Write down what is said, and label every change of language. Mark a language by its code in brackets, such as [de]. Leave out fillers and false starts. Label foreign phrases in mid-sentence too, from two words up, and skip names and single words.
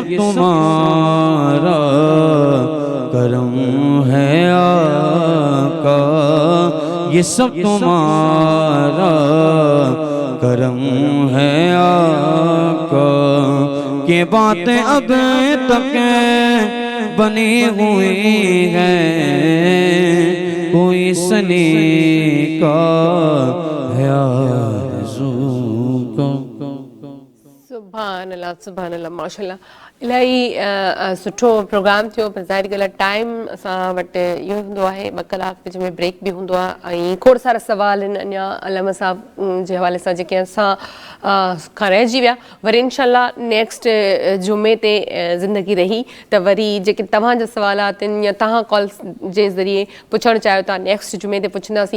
[ur] تمہارا کرم ہے آقا، یہ سب تمہارا کرم ہے آقا، کہ باتیں اب تک بنی ہوئی ہیں، کوئی سنی کا ہے آرزو کا۔ [ar] سبحان اللہ ماشاءاللہ، [sd] الہی سٹھو پروگرام تھیو، پر ظاہر ॻाल्हि आहे टाइम असां वटि इहो हूंदो आहे 2 कलाक विच में ब्रेक बि हूंदो आहे, ऐं खोड़ सारा सवाल आहिनि अञा अलम साहब जे हवाले सां जेके असां खां रहिजी विया। वरी इनशाअल्लाह नेक्स्ट जुमे ते ज़िंदगी रही त वरी जेके तव्हांजा सवालात आहिनि या तव्हां कॉल जे ज़रिए पुछणु चाहियो था नेक्स्ट जुमे ते पुछंदासीं।